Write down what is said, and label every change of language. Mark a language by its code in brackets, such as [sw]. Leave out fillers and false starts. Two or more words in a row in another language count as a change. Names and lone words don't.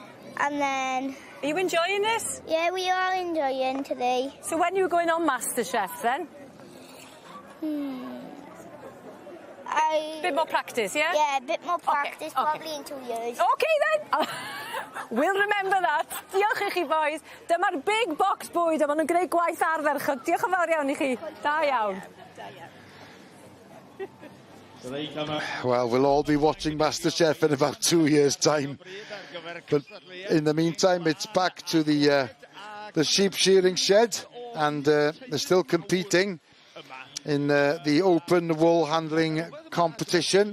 [en] And then... Are you enjoying this? Yeah, we are enjoying today. So when are you going on MasterChef then? Bit more practice, yeah? Yeah, a bit more practice, probably in 2 years. OK then! We'll remember that. [cy] Diolch i chi, boys. Dyma'r Big Box Bwyd, a maen nhw'n gwneud gwaith ardderchog. Diolch yn fawr iawn i chi. Da iawn. [en] Well, we'll all be watching MasterChef in about 2 years' time. But in the meantime, it's back to the sheep shearing shed, and they're still competing in the open wool handling competition.